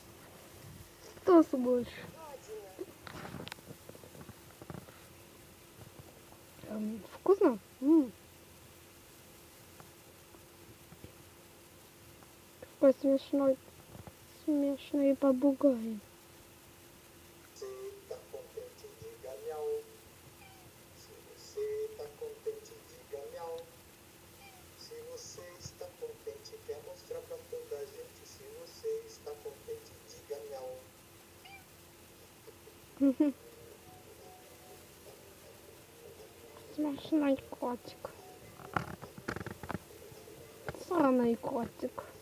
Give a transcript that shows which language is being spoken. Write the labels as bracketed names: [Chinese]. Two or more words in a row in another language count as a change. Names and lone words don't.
[Russian] Кто сволочь? Гадина. Вкусно? Какой смешной попугай. [Portuguese] Você tá contente, diga miau. Se você tá contente, diga miau. Se você está contente, quer mostrar pra toda a gente. Se você está contente, diga miau. [Russian] Смешной котик. Сраный котик.